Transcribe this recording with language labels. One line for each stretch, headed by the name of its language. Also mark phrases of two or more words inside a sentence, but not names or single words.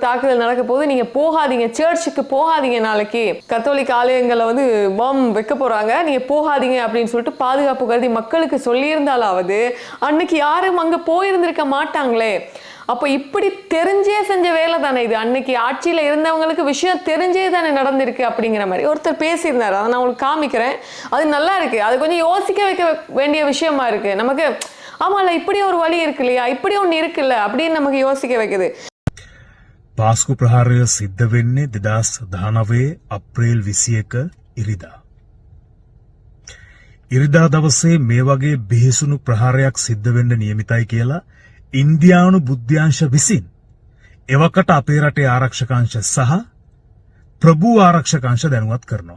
Tamil: தாக்குதல் நடக்க போகுது நீங்க போகாதீங்க சர்ச்சுக்கு போகாதீங்க நாளைக்கு கத்தோலிக்க ஆலயங்களை பாம் வைக்க போறாங்க நீங்க போகாதீங்க அப்படின்னு சொல்லிட்டு பாதுகாப்பு கருதி மக்களுக்கு சொல்லியிருந்தாலாவது அன்னைக்கு யாரும் அங்க போயிருந்திருக்க மாட்டாங்களே அப்போ இப்படி தெரிஞ்சே செஞ்ச வேலை தானே இது அன்னைக்கு ஆட்சியில் இருந்தவங்களுக்கு விஷயம் தெரிஞ்சே தானே நடந்திருக்கு அப்படிங்கிற மாதிரி ஒருத்தர் பேசியிருந்தார் அதை நான் உங்களுக்கு காமிக்கிறேன் அது நல்லா இருக்கு அது கொஞ்சம் யோசிக்க வைக்க வேண்டிய விஷயமா இருக்கு நமக்கு ஆமாம்ல இப்படி ஒரு வழி இருக்கு இல்லையா இப்படி ஒன்று இருக்குல்ல அப்படின்னு நமக்கு யோசிக்க வைக்குது
Sinhala: පාස්කු ප්‍රහාරය සිද්ධ වෙන්නේ 2019 අප්‍රේල් 21 ඉරිදා. ඉරිදා දවසේ මේ වගේ බිහිසුණු ප්‍රහාරයක් සිද්ධ වෙන්න නියමිතයි කියලා ඉන්දියානු බුද්ධ්‍යංශ විසින් එවකට අපේ රටේ ආරක්ෂක අංශ සහ ප්‍රභූ ආරක්ෂක අංශ දැනුවත් කරනවා.